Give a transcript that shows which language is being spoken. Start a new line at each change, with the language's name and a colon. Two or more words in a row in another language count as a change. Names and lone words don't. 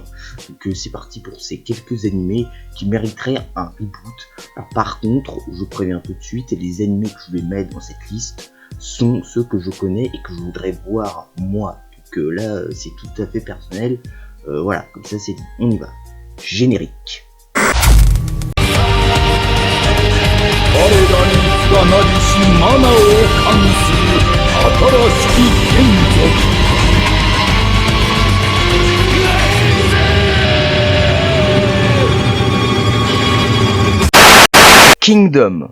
French: Donc c'est parti pour ces quelques animés qui mériteraient un reboot. Alors par contre, je préviens tout de suite, les animés que je vais mettre dans cette liste sont ceux que je connais et que je voudrais voir moi. Donc là c'est tout à fait personnel. Voilà, comme ça c'est dit, on y va. Générique.
Japanese: 我らにがなりしマナを冠する新しき眷属 Kingdom.